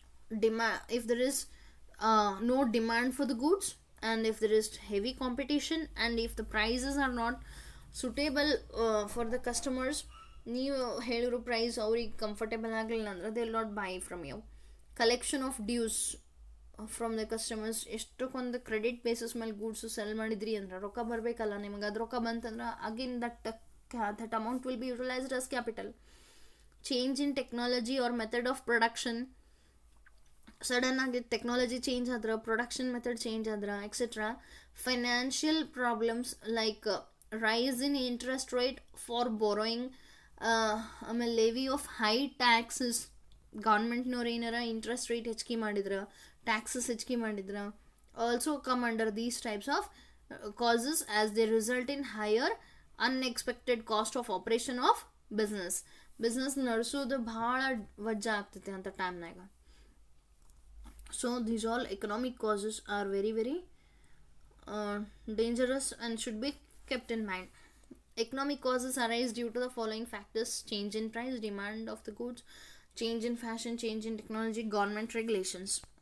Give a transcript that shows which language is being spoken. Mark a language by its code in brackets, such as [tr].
[en] If there is no demand for the goods, and if there is heavy competition, and if the prices are not suitable for the customers, [kn] ನೀವು ಹೇಳಿರೋ price ಅವ್ರಿಗೆ comfortable ಆಗಲಿಲ್ಲ ಅಂದ್ರೆ [en] They will not buy from you. Collection of dues from the customers. [kn] ಎಷ್ಟಕ್ಕೊಂದು credit basis ಮೇಲೆ goods cell ಮಾಡಿದ್ರಿ ಅಂದ್ರೆ ರೊಕ್ಕ ಬರಬೇಕಲ್ಲ ನಿಮಗೆ. ಅದು ರೊಕ್ಕ ಬಂತಂದ್ರೆ [en] Again that amount will be utilised as capital. Change in technology or method of production. [kn] Sudden ಆಗಿ ಟೆಕ್ನಾಲಜಿ ಚೇಂಜ್ ಆದ್ರೆ, ಪ್ರೊಡಕ್ಷನ್ ಮೆಥಡ್ ಚೇಂಜ್ ಆದ್ರೆ, etcetera. [en] Financial problems like rise in interest rate for borrowing. ಆಮೇಲೆ levy of high taxes. [kn] ಗೌರ್ಮೆಂಟ್ನವ್ರು ಏನಾರ interest rate ಹೆಚ್ಚಿಗೆ ಮಾಡಿದ್ರೆ, [en] Taxes ಹೆಚ್ಚಿಗೆ ಮಾಡಿದ್ರೆ, also come under these types of causes as they result in higher unexpected cost of operation of business. [kn] Business ನಡೆಸೋದು ಭಾಳ ವಜ್ಜ ಆಗ್ತೈತೆ ಅಂತ ಟೈಮ್ನಾಗ. [en] So these all economic causes are very very dangerous and should be kept in mind. Economic causes arise due to the following factors: change in price, demand of the goods, change in fashion, change in technology, government regulations.